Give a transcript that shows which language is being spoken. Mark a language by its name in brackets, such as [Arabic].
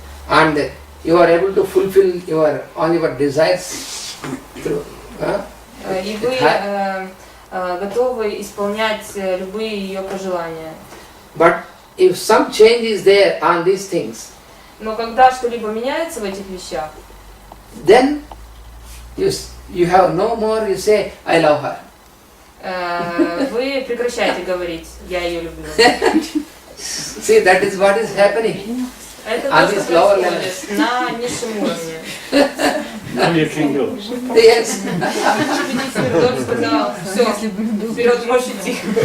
[English] And you are able to fulfill all your desires through. [Russian] И вы готовы исполнять любые ее пожелания. [English] But if some change is there on these things, [Russian] но когда что-либо меняется в этих вещах, [English] then you have no more. You say, I love her. [Russian] Вы прекращаете говорить, я ее люблю. [English] See, that is what is happening. [Russian] Это то, что происходит на низшем уровне. [English] Now you can go. Yes. [Russian] Тот сказал, все, вперед можешь идти.